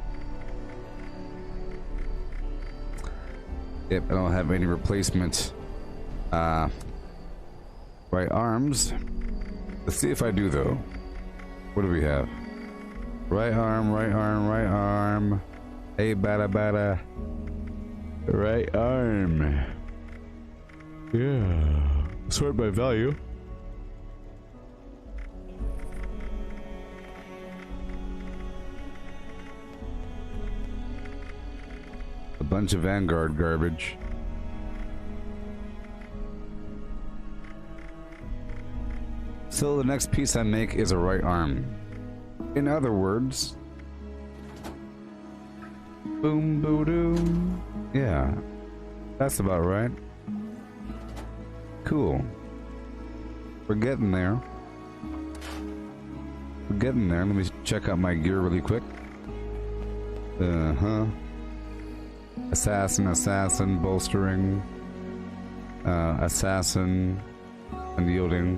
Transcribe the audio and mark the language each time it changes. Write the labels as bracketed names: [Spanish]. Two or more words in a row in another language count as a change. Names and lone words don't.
[English] Yep, I don't have any replacement right arms. Let's see if I do though. What do we have? Right arm, right arm, right arm. Hey, bada bada. Right arm. Yeah. Sort by value. A bunch of Vanguard garbage. So the next piece I make is a right arm. In other words, boom boo doo. Yeah, that's about right. Cool. We're getting there. We're getting there. Let me check out my gear really quick. Assassin, bolstering. Assassin, unyielding.